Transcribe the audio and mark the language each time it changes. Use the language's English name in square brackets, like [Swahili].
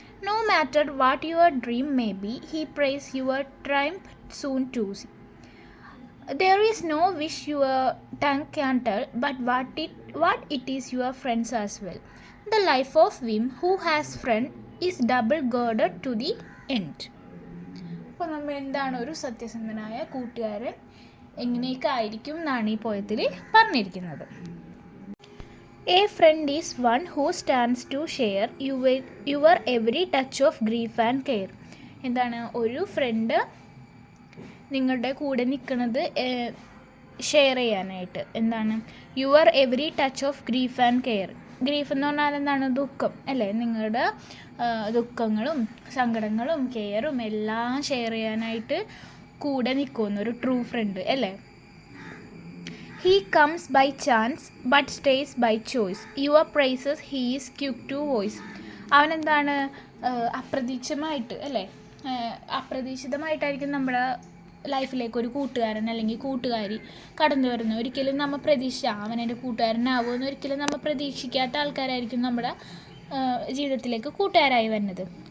[English] No matter what your dream may be, he prays your triumph soon to see. There is no wish your tongue can tell, but what it is your friends as well. The life of him who has friend is double girded to the end. [Malayalam] അപ്പോൾ നമ്മൾ എന്താണ്, ഒരു സത്യസന്ധനായ കൂട്ടുകാരൻ എങ്ങനെയൊക്കെ ആയിരിക്കും എന്നാണ് ഈ പോയത്തിൽ പറഞ്ഞിരിക്കുന്നത്. [English] A friend is one who stands to share your every touch of grief and care. [Malayalam] എന്താണ്, ഒരു ഫ്രണ്ട് നിങ്ങളുടെ കൂടെ നിൽക്കുന്നത് ഷെയർ ചെയ്യാനായിട്ട്. എന്താണ്, [English] Your every touch of grief and care. [Malayalam] Grief എന്ന് പറഞ്ഞാൽ എന്താണ്? ദുഃഖം അല്ലേ? നിങ്ങളുടെ ദുഃഖങ്ങളും സങ്കടങ്ങളും കെയറും എല്ലാം ഷെയർ ചെയ്യാനായിട്ട് കൂടെ നിൽക്കുന്ന ഒരു ട്രൂ ഫ്രണ്ട് അല്ലേ? He comes by chance but stays by choice. Your praises he is quick to voice. അവനെന്താണ്, അപ്രതീക്ഷിതമായിട്ട് അല്ലേ, അപ്രതീക്ഷിതമായിട്ടായിരിക്കും നമ്മുടെ ലൈഫിലേക്ക് ഒരു കൂട്ടുകാരൻ അല്ലെങ്കിൽ കൂട്ടുകാരി കടന്നു വരുന്നത്. ഒരിക്കലും നമ്മൾ അവൻ എൻ്റെ കൂട്ടുകാരനാവുമെന്ന് ഒരിക്കലും നമ്മൾ പ്രതീക്ഷിക്കാത്ത ആൾക്കാരായിരിക്കും നമ്മുടെ ജീവിതത്തിലേക്ക് കൂട്ടുകാരായി വരുന്നത്.